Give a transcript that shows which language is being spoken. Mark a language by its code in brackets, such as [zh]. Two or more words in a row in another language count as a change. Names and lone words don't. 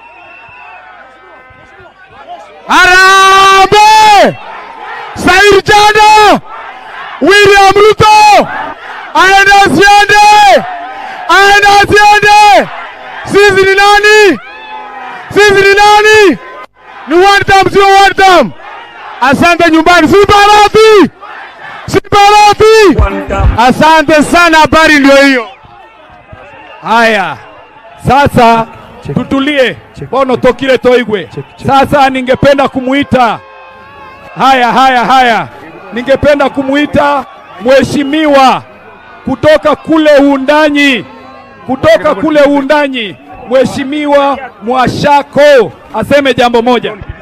[sw] Harambee! Said Jado! William Ruto! Aenda asiende! Sisi ni nani? Ni [en] one time, [sw] sio [en] one time. [sw] Asante nyumbani, si Barati! Asante sana, habari ndio hiyo. Haya, sasa tutulie. [guz] Bono tokile toigwe. [sw] Sasa ningependa kumuita ningependa kumuita mheshimiwa kutoka kule Uundanyi, Mheshimiwa Mwashako aseme jambo moja.